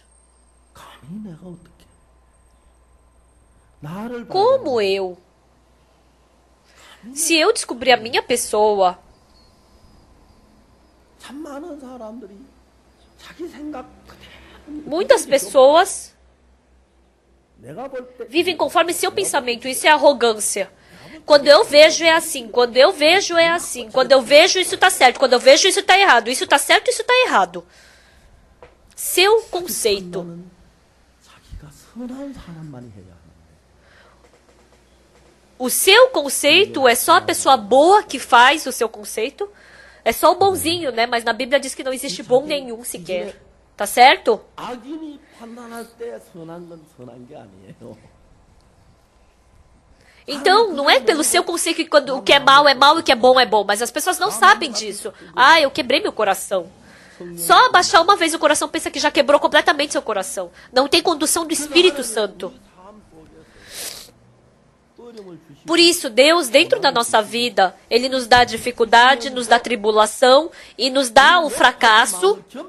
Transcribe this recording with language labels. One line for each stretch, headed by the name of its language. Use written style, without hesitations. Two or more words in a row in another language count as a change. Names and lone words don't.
Korean: 감히 내가 어떻게 나를
Portuguese: Como eu? Se eu descobrir a minha pessoa,
Korean: 참 많은 사람들이 자기 생각
Portuguese: muitas pessoas
Korean: 내가 볼 때
Portuguese: vivem conforme seu pensamento. Isso é arrogância. Quando eu vejo é assim, quando eu vejo é assim, quando eu vejo isso está certo, quando eu vejo isso está errado, isso está certo, isso está errado. Seu conceito.
Korean: 판단은 자기가 선한 사람만이 해야 하는 거예요.
Portuguese: O seu conceito é só a pessoa boa que faz o seu conceito? É só o bonzinho, né? Mas na Bíblia diz que não existe bom nenhum sequer. Tá certo?
Korean: 악인이 판단할 때 선한 건 선한 게 아니에요.
Portuguese: Então, não é pelo seu conceito que quando o que é mal e o que é bom, mas as pessoas não sabem disso. Eu quebrei meu coração. Só abaixar uma vez o coração pensa que já quebrou completamente seu coração. Não tem condução do Espírito Santo. Por isso, Deus, dentro da nossa vida, Ele nos dá dificuldade, nos dá tribulação e nos dá o fracasso.